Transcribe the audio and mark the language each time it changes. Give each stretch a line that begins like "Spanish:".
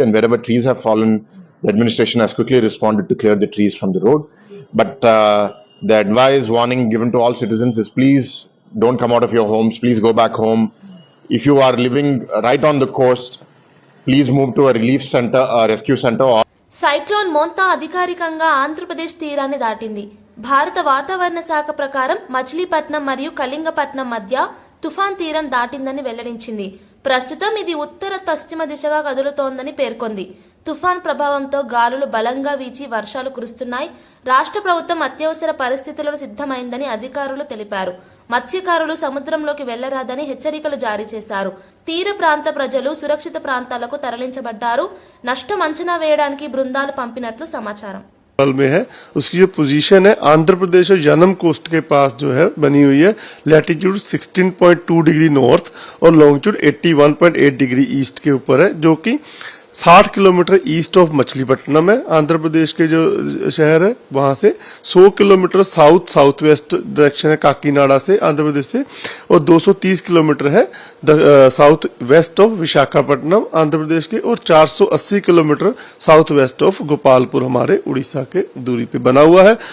English: And wherever trees have fallen, the administration has quickly responded to clear the trees from the road. But the advice, warning given to all citizens is please don't come out of your homes. Please go back home. If you are living right on the coast, please move to a relief center, a rescue center.
Telugu: Cyclone Montha అధికారికంగా ఆంధ్రప్రదేశ్ తీరాన్ని దాటింది. భారత వాతావరణ శాఖ ప్రకారం మచిలీపట్నం మరియు కళింగపట్నం మధ్య తుఫాన్ తీరం దాటిందని వెల్లడించింది. ప్రస్తుతం ఇది ఉత్తర పశ్చిమ దిశగా కదులుతోందని పేర్కొంది. తుఫాన్ ప్రభావంతో గాలులు బలంగా వీచి వర్షాలు కురుస్తున్నాయి. రాష్ట్ర ప్రభుత్వం అత్యవసర పరిస్థితులకు సిద్ధమైందని అధికారులు తెలిపారు. మత్స్యకారులు సముద్రంలోకి వెళ్లరాదని హెచ్చరికలు జారీ చేశారు. తీర ప్రాంత ప్రజలు సురక్షిత ప్రాంతాలకు తరలించబడ్డారు. నష్టం అంచనా వేయడానికి బృందాలు పంపినట్లు సమాచారం.
Hindi: में है उसकी जो पोजीशन है आंध्र प्रदेश और जनम कोस्ट के पास जो है बनी हुई है लैटिट्यूड 16.2 डिग्री नॉर्थ और लॉन्गिट्यूड 81.8 डिग्री ईस्ट के ऊपर है, जो कि 60 किलोमीटर ईस्ट ऑफ मछलीपट्टनम है। आंध्र प्रदेश के जो शहर है वहां से 100 किलोमीटर साउथ वेस्ट डायरेक्शन है काकीनाडा से आंध्र प्रदेश से, और 230 किलोमीटर है south west of Visakhapatnam Andhra Pradesh के, और 480 kilometre south west of Gopalpur हमारे उड़ीसा के दूरी पे बना हुआ है।